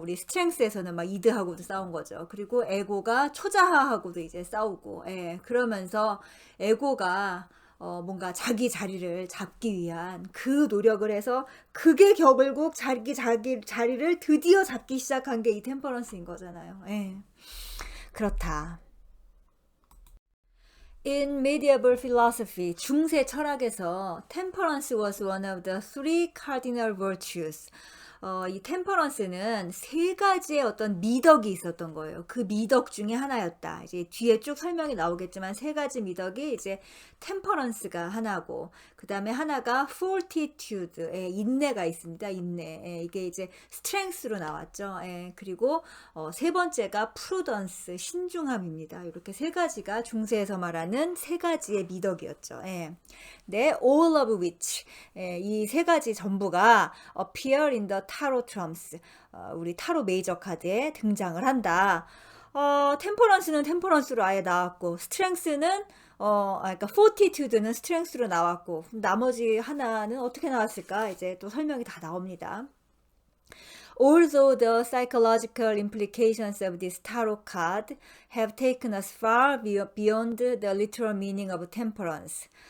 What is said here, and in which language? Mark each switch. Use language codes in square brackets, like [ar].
[ko] 우리 스트렝스에서는 막 이드하고도 싸운 거죠. 그리고 에고가 초자하하고도 이제 싸우고, 예, 그러면서 에고가 뭔가 자기 자리를 잡기 위한 그 노력을 해서 그게 결국 자기 자리를 드디어 잡기 시작한 게 이 템퍼런스인 거잖아요. 예, 그렇다. [en] In medieval philosophy, [ko] 중세 철학에서 [en] temperance was one of the three cardinal virtues. [ko] 이 템퍼런스는 세 가지의 어떤 미덕이 있었던 거예요. 그 미덕 중에 하나였다. 이제 뒤에 쭉 설명이 나오겠지만 세 가지 미덕이 이제 템퍼런스가 하나고, 그 다음에 하나가 fortitude, 인내가 있습니다. 인내. 이게 이제 strength로 나왔죠. 그리고 세 번째가 prudence, 신중함입니다. 이렇게 세 가지가 중세에서 말하는 세 가지의 미덕이었죠. 네, [en] all of which, [ko] 이 세 가지 전부가 [en] appear in the tarot trumps, [ko] 우리 타로 메이저 카드에 등장을 한다. 템퍼런스는 템퍼런스로 아예 나왔고, 스트렝스는 그러니까 fortitude는 스트렝스로 나왔고, 나머지 하나는 어떻게 나왔을까? 이제 또 설명이 다 나옵니다. [en] Although the psychological implications of this tarot card have taken us far beyond the literal meaning of temperance.